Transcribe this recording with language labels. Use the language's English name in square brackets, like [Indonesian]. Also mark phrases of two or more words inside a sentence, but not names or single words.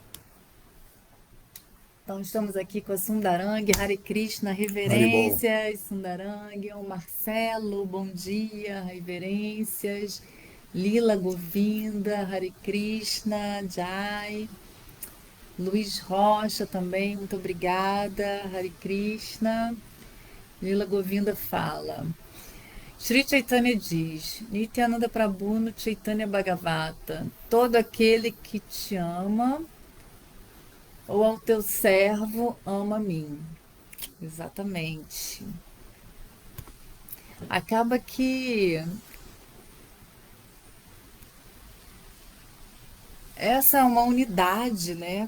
[Portuguese] Então, estamos aqui com a Sundarang, Hare Krishna, Haribol. reverências, Sundarang, o Marcelo, bom dia, reverências, Lila Govinda, Hare Krishna, Jai, Luiz Rocha também, muito obrigada, Hare Krishna. Lila Govinda fala, Sri Chaitanya diz, Nityananda Prabhu no Chaitanya Bhagavata, todo aquele que te ama ou ao teu servo ama a mim. Exatamente. Acaba que essa é uma unidade, né?